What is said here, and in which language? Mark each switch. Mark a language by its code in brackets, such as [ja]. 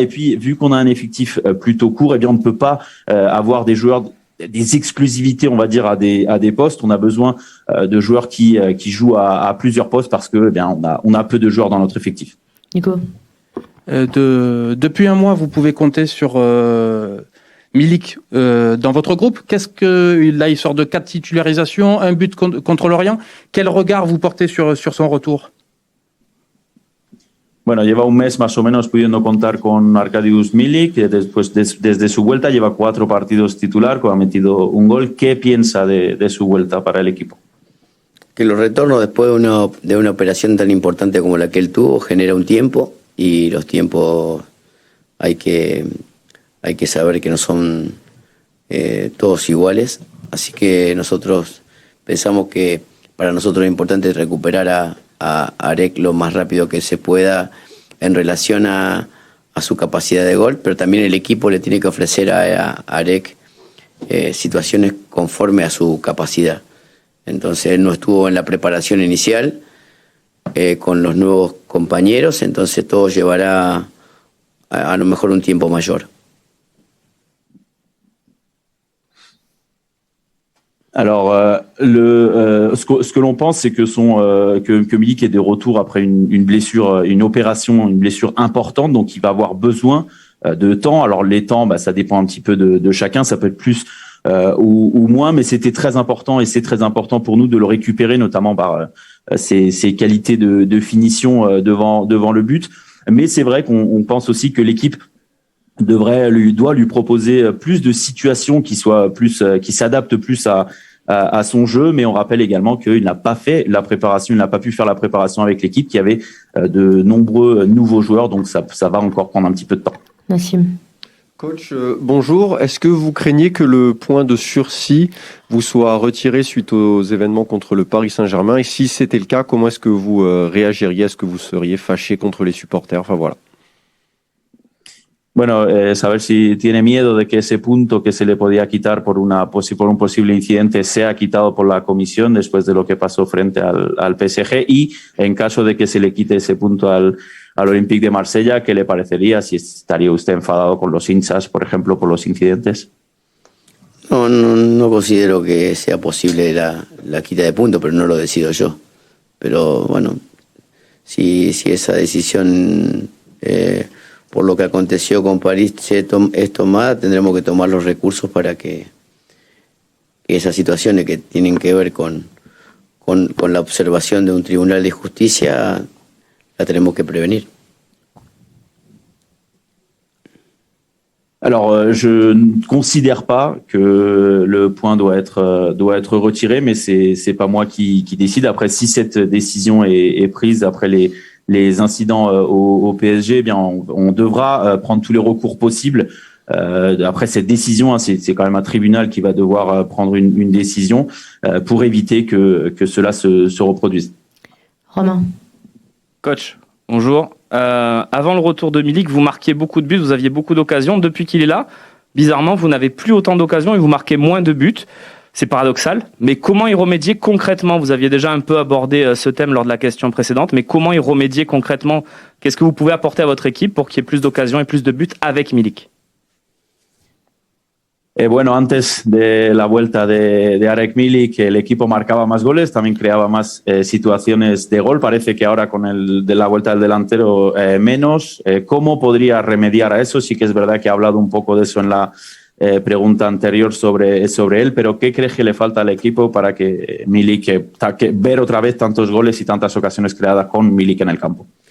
[fr] Et puis vu qu'on a un effectif plutôt court, eh bien on ne peut pas avoir des joueurs, des exclusivités, on va dire, à des postes. On a besoin de joueurs qui jouent à plusieurs postes parce que on a peu de joueurs dans notre effectif. Nico. Depuis un mois, vous pouvez compter sur Milik dans votre groupe. Là, il sort de 4 titularisations, un but contre Lorient. Quel regard vous portez sur son retour? [es] Bueno, lleva un mes más o menos pudiendo contar con Arkadiusz Milik, que desde su vuelta lleva 4 partidos titular, que ha metido un gol. ¿Qué piensa de su vuelta para el equipo? Que los retornos después de una operación tan importante como la que él tuvo genera un tiempo, y los tiempos hay que saber que no son todos iguales. Así que nosotros pensamos que para nosotros es importante recuperar a Arek lo más rápido que se pueda en relación a su capacidad de gol, pero también el equipo le tiene que ofrecer a Arek situaciones conforme a su capacidad. Entonces él no estuvo en la preparación inicial con los nuevos compañeros, entonces todo llevará a lo mejor un tiempo mayor. [fr] Alors, ce que l'on pense, c'est que que Milik est de retour après une blessure, une blessure importante, donc il va avoir besoin de temps. Alors les temps, ça dépend un petit peu de chacun, ça peut être plus ou moins, mais c'était très important et c'est très important pour nous de le récupérer, notamment par ses qualités de finition devant le but. Mais c'est vrai qu'on pense aussi que l'équipe doit lui proposer plus de situations qui s'adaptent plus à son jeu, mais on rappelle également qu'il n'a pas fait la préparation, il n'a pas pu faire la préparation avec l'équipe qui avait de nombreux nouveaux joueurs, donc ça va encore prendre un petit peu de temps. Nassim. Coach, bonjour. Est-ce que vous craignez que le point de sursis vous soit retiré suite aux événements contre le Paris Saint-Germain? Et si c'était le cas, comment est-ce que vous réagiriez? Est-ce que vous seriez fâché contre les supporters? Enfin voilà. [es] Bueno, saber si tiene miedo de que ese punto que se le podía quitar por un posible incidente sea quitado por la comisión después de lo que pasó frente al PSG, y en caso de que se le quite ese punto al Olympique de Marsella, ¿qué le parecería? Si estaría usted enfadado con los hinchas, por ejemplo, por los incidentes. No considero que sea posible la quita de puntos, pero no lo decido yo. Pero bueno, si esa decisión por lo que aconteció con París es tomada, tendremos que tomar los recursos para que esas situaciones que tienen que ver con la observación de un tribunal de justicia la tenemos que prevenir. [fr] Alors, je ne considère pas que le point doit être retiré, mais c'est pas moi qui décide. Après, si cette décision est prise après les incidents au PSG, eh bien, on devra prendre tous les recours possibles. Après cette décision, c'est quand même un tribunal qui va devoir prendre une décision pour éviter que cela se reproduise. Romain. Coach, bonjour. Avant le retour de Milik, vous marquiez beaucoup de buts, vous aviez beaucoup d'occasions. Depuis qu'il est là, bizarrement, vous n'avez plus autant d'occasions et vous marquez moins de buts. C'est paradoxal, mais comment y remédier concrètement? Vous aviez déjà un peu abordé ce thème lors de la question précédente, mais comment y remédier concrètement? Qu'est-ce que vous pouvez apporter à votre équipe pour qu'il y ait plus d'occasions et plus de buts avec Milik? [es] Bueno, antes de la vuelta de Arek Milik, el equipo marcaba más goles, también creaba más situaciones de gol. Parece que ahora con la vuelta del delantero menos. ¿Cómo podría remediar a eso? Sí que es verdad que ha hablado un poco de eso en la pregunta anterior sobre él, pero ¿qué crees que le falta al equipo para que Milik, ver otra vez tantos goles y tantas ocasiones creadas con Milik en el campo?